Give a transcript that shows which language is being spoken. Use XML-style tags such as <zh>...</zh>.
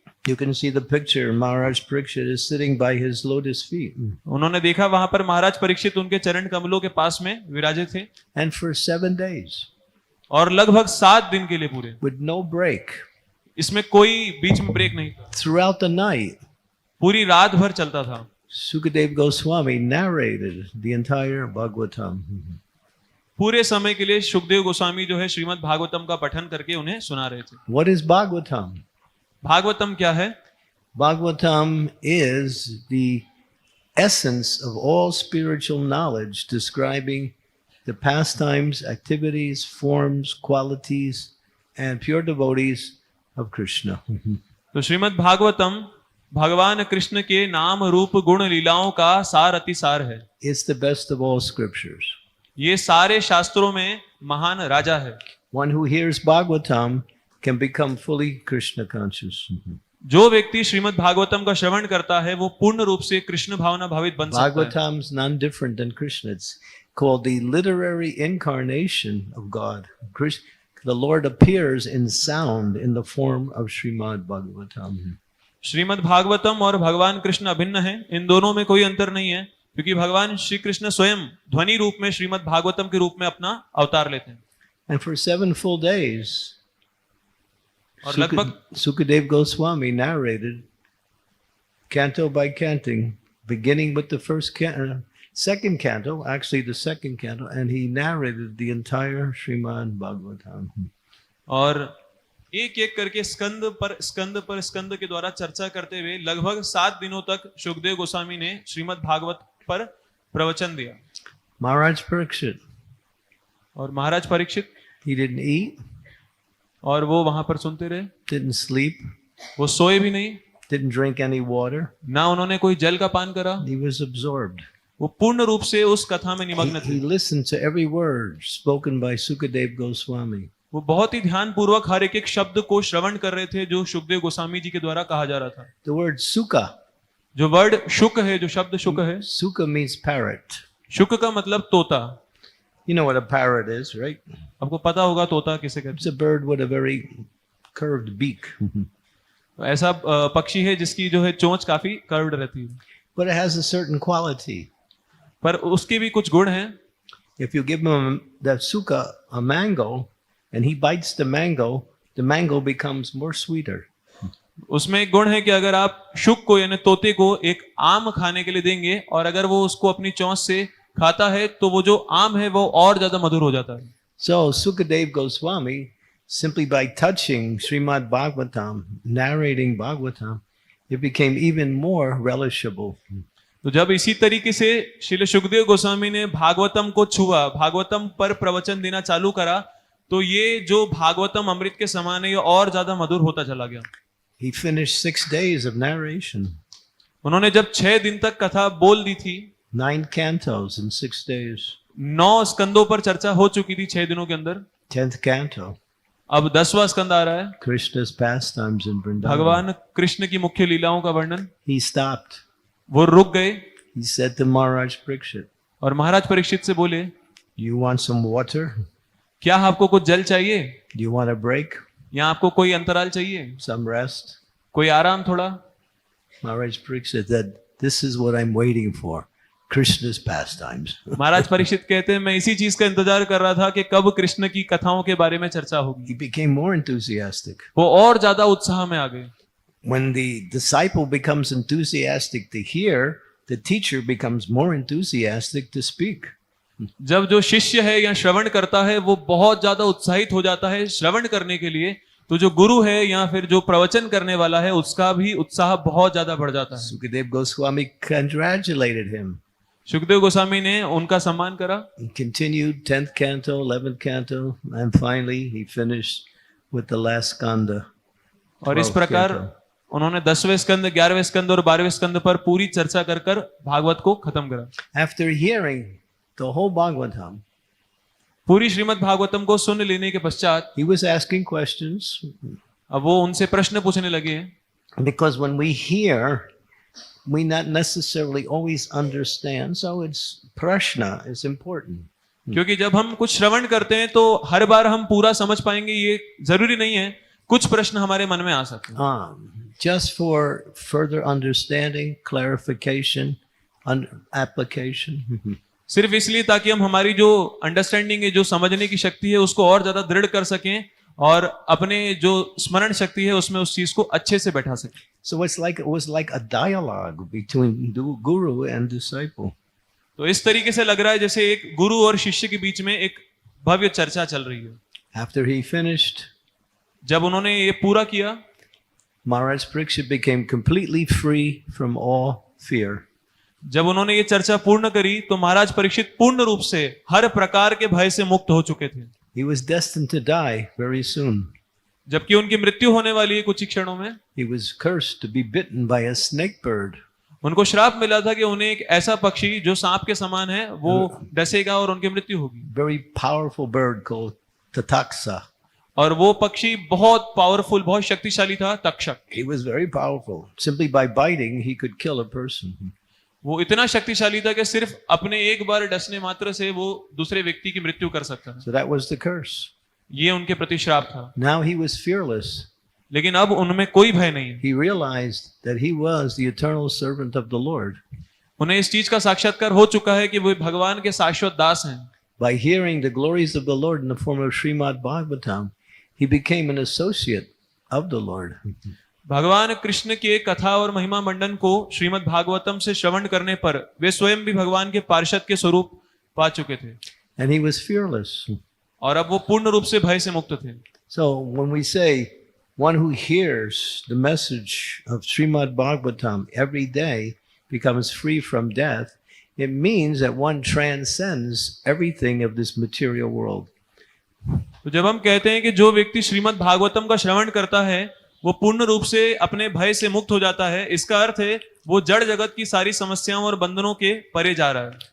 <en>You can see the picture. Maharaj Parikshit is sitting by his lotus feet.</en> <hi>उन्होंने देखा वहां पर महाराज परीक्षित उनके चरण कमलों के पास में विराजे थे।</hi> <en>And for 7 days.</en> <hi>और लगभग 7 दिन के लिए पूरे।</hi> <en>With no break.</en> <hi>इसमें कोई बीच में ब्रेक नहीं था।</hi> <en>Throughout the night.</en> <hi>पूरी रात भर चलता था।</hi> <en>Sukadeva Goswami narrated the entire Bhagavatam.</en> <hi>पूरे समय के लिए शुकदेव गोस्वामी जो है श्रीमद् भागवतम का पठन करके उन्हें सुना रहे थे।</hi> <en>What is Bhagavatam?</en> <hi>भागवतम क्या है?</hi> <en>Bhagavatam is the essence of all spiritual knowledge describing the pastimes, activities, forms, qualities, and pure devotees of Krishna.</en> <hi>तो श्रीमद् भागवतम भगवान कृष्ण के नाम रूप गुण लीलाओं का सार अतिसार है।</hi> <en>It's the best of all scriptures.</en> <hi>ये सारे शास्त्रों में महान राजा है।</hi> <en>One who hears Bhagavatam can become fully Krishna conscious.</en> <hi>जो व्यक्ति श्रीमद् भागवतम का श्रवण करता है वो पूर्ण रूप से कृष्ण भावना भावित बन सकता है।</hi> <en>Bhagavatam is none different than Krishna. It's called the literary incarnation of God. The Lord appears in sound in the form of Srimad Bhagavatam.</en> <hi>Shrimad Bhagavatam और भगवान कृष्ण अभिन्न है, इन दोनों में कोई अंतर नहीं है क्योंकि भगवान श्री कृष्ण स्वयं ध्वनि रूप में श्रीमद् भागवतम के रूप में अपना अवतार लेते हैं।</hi> <en>And for 7 full days,</en> <hi>और लगभग</hi> <en>Sukadeva Goswami narrated canto by canto, beginning with the second canto, actually the second canto, and he narrated the entire Srimad Bhagavatam.</en> <hi>और एक एक करके स्कंद के द्वारा चर्चा करते हुए लगभग 7 दिनों तक शुकदेव गोस्वामी ने श्रीमद् भागवत पर प्रवचन दिया।</hi> <en>Maharaj Parikshit.</en> <hi>और महाराज परीक्षित</hi> <en>He didn't eat.</en> <hi>और वो वहां पर सुनते रहे।</hi> <en>Didn't sleep.</en> <hi>वो सोए भी नहीं।</hi> <en>Didn't drink any water.</en> <hi>ना उन्होंने कोई जल का पान करा।</hi> <en>He was absorbed.</en> <hi>वो पूर्ण रूप से उस कथा में निमग्न थे।</hi> <en>He listened to every word spoken by Sukadeva Goswami.</en> <hi>वो बहुत ही ध्यान पूर्वक हर एक शब्द को श्रवण कर रहे थे जो शुकदेव गोस्वामी जी के द्वारा कहा जा रहा था।</hi> <en>The word Sukha.</en> <hi>जो वर्ड शुक है, जो शब्द शुक है,</hi> <en>Sukha means parrot.</en> <hi>शुक का मतलब तोता।</hi> <en>You know what a parrot is, right?</en> <hi>आपको पता होगा तोता किसे कहते हैं?</hi> <en>It's a bird with a very curved beak.</en> <hi>ऐसा पक्षी है जिसकी जो है चोंच काफी कर्व्ड रहती है।</hi> <en>But it has a certain quality.</en> <hi>पर उसके भी कुछ गुण हैं।</hi> <en>If you give him that Sukha a mango and he bites the mango becomes more sweeter.</en> <hi>उसमें एक गुण है कि अगर आप शुक को यानी तोते को एक आम खाने के लिए देंगे और अगर वो उसको अपनी चोंच से खाता है तो वो जो आम है वो और ज्यादा मधुर हो जाता है।</hi> <en>So Sukadeva Goswami, simply by touching Srimad Bhagavatam, narrating Bhagavatam, it became even more relishable.</en> <hi>तो जब इसी तरीके से श्रील सुखदेव गोस्वामी ने भागवतम को छुआ, भागवतम पर प्रवचन देना चालू करा, तो ये जो भागवतम अमृत के समान है ये और ज्यादा मधुर होता चला गया।</hi> <en>He finished 6 days of narration,</en> <hi>उन्होंने जब 6 दिन तक कथा बोल दी थी,</hi> <en>9 cantos in 6 days.</en> <hi>9 स्कंदों पर चर्चा हो चुकी थी 6 दिनों के अंदर।</hi> <en>10th canto,</en> <hi>अब 10वां स्कंद आ रहा है,</hi> <en>Krishna's pastimes in Vrindavan.</en> <hi>भगवान कृष्ण की मुख्य लीलाओं का वर्णन।</hi> <en>He stopped.</en> <hi>वो रुक गए</hi> <en>He said to Maharaj Parikshit,</en> <hi>और महाराज परीक्षित से बोले,</hi> <en>"You want some water?</en> <hi>क्या आपको कुछ जल चाहिए,</hi> <en>Do you want a break?</en> <hi>या आपको कोई अंतराल चाहिए,</hi> <en>Some rest?"</en> <hi>कोई आराम थोड़ा?</hi> <en>Maharaj Parikshit said, "This is what I'm waiting for, Krishna's pastimes."</en> <hi>महाराज परीक्षित कहते हैं, मैं इसी चीज का इंतजार कर रहा था कि कब कृष्ण की कथाओं के बारे में चर्चा होगी।</hi> <en>He became more enthusiastic.</en> <hi>वो और ज्यादा उत्साह में आ गए।</hi> <en>When the disciple becomes enthusiastic to hear, the teacher becomes more enthusiastic to speak.</en> <hi>जब जो शिष्य है या श्रवण करता है वो बहुत ज्यादा उत्साहित हो जाता है श्रवण करने के लिए, तो जो गुरु है या फिर जो प्रवचन करने वाला है उसका भी उत्साह बहुत ज्यादा बढ़ जाता है।</hi> <en>Sukadev Goswami congratulated him.</en> <hi>Sukhdev Goswami ने उनका सम्मान करा।</hi> <en>He continued 10th canto, 11th canto, and finally he finished with the last skanda.</en> <hi>और इस</hi> <en>12th</en> <hi>प्रकार</hi> <en>canto.</en> <hi>उन्होंने 10वें स्कंद, 11वें स्कंद और 12वें स्कंद पर पूरी चर्चा कर कर भागवत को खत्म करा।</hi> <en>After hearing the whole Bhagavatam,</en> <hi>पूरी श्रीमद् भागवतम को सुन लेने के पश्चात</hi> <en>he was asking questions,</en> <hi>अब वो उनसे प्रश्न पूछने लगे हैं,</hi> <en>because when we hear, we not necessarily always understand, so it's prashna is important.</en> <hi>क्योंकि जब हम कुछ श्रवण करते हैं तो हर बार हम पूरा समझ पाएंगे ये जरूरी नहीं है, कुछ प्रश्न हमारे मन में आ सकते हैं।</hi> <en>Just for further understanding, clarification, application.</en> <hi>सिर्फ इसलिए ताकि हम हमारी जो अंडरस्टैंडिंग है, जो समझने की शक्ति है, उसको और ज्यादा दृढ़ कर सकें और अपने जो स्मरण शक्ति है उसमें उस चीज को अच्छे से बैठा सकें।</hi> <en>So it was like a dialogue between the guru and disciple.</en> <hi>तो इस तरीके से लग रहा है जैसे एक गुरु और शिष्य के बीच में एक भव्य चर्चा चल रही है।</hi> <en>After he finished,</en> <hi>जब उन्होंने ये पूरा किया,</hi> <en>Maharaj Parikshit became completely free from all fear.</en> <hi>जब उन्होंने ये चर्चा पूर्ण करी तो महाराज परीक्षित पूर्ण रूप से हर प्रकार के भय से मुक्त हो चुके थे।</hi> <en>He was destined to die very soon.</en> <hi>जबकि उनकी मृत्यु होने वाली है कुछ ही क्षणों में।</hi> <en>He was cursed to be bitten by a snake bird.</en> <hi>उनको श्राप मिला था कि उन्हें एक ऐसा पक्षी जो सांप के समान है वो डसेगा और उनकी मृत्यु होगी।</hi> <en>Very powerful bird called Tataksa.</en> <hi>और वो पक्षी बहुत पावरफुल, बहुत शक्तिशाली था, Takshak.</hi> <en>He was very powerful. Simply by biting, he could kill a person.</en> <hi>वो इतना शक्तिशाली था कि सिर्फ अपने एक बार डसने मात्र से वो दूसरे व्यक्ति की मृत्यु कर सकता था।</hi> <en>So that was the curse.</en> <hi>ये उनके प्रति श्राप था।</hi> <en>Now he was fearless.</en> <hi>लेकिन अब उनमें कोई भय नहीं है।</hi> <en>He realized that he was the eternal servant of the Lord.</en> <hi>उन्हें इस चीज का साक्षात्कार हो चुका है कि वो भगवान के शाश्वत दास हैं।</hi> <en>By hearing the glories of the Lord in the form of Srimad Bhagavatam, he became an associate of the Lord.</en> <hi>भगवान कृष्ण के कथा और महिमा मंडन को श्रीमद् भागवतम से श्रवण करने पर वे स्वयं भी भगवान के पार्षद के स्वरूप पा चुके थे।</hi> <en>And he was fearless.</en> <hi>और अब वो पूर्ण रूप से भय से मुक्त थे।</hi> <en>So when we say one who hears the message of Srimad Bhagavatam every day becomes free from death, it means that one transcends everything of this material world.</en> <hi>तो जब हम कहते हैं कि जो व्यक्ति श्रीमद् भागवतम का श्रवण करता है वो पूर्ण रूप से अपने भय से मुक्त हो जाता है, इसका अर्थ है वो जड़ जगत की सारी समस्याओं और बंधनों के परे जा रहा है।</hi>